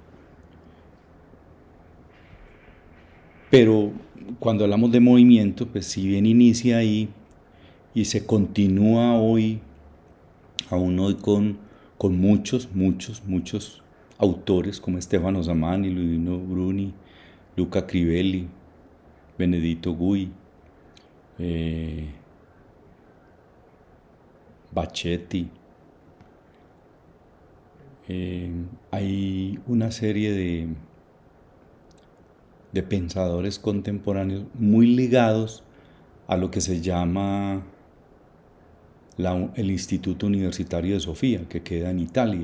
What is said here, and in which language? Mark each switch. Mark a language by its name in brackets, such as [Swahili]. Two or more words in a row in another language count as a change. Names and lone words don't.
[Spanish] Pero cuando hablamos de movimiento, pues si bien inicia ahí y se continúa hoy, aún hoy con muchos autores como Stefano Samani, Luigino Bruni, Luca Crivelli, Benedetto Gui, Bachetti. Hay una serie de pensadores contemporáneos muy ligados a lo que se llama el Instituto Universitario de Sofía, que queda en Italia.